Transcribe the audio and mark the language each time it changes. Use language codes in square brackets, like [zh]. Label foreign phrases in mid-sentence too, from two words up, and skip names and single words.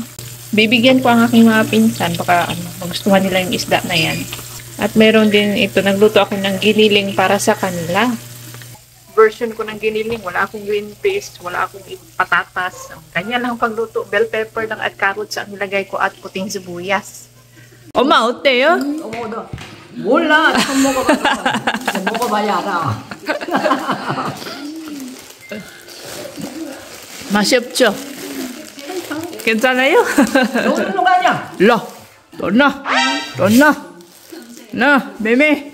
[tl] Bibigyan ko ang aking mga pinsan. Baka magustuhan nila yung isda na yan. At meron din ito, nagluto ako ng giniling para sa kanila. Version ko ng giniling, wala akong [en] green paste, [tl] wala akong patatas. Kanya lang pagluto, [en] bell pepper [tl] lang at carrots ang nilagay ko at puting sibuyas. Oma, 어때요? [ko] 어머, 몰라. 처음 먹어봐서. 이제 먹어봐야 알아. 맛이 없죠? 괜찮아요? 어디로 가냐? 라, 나, 매매.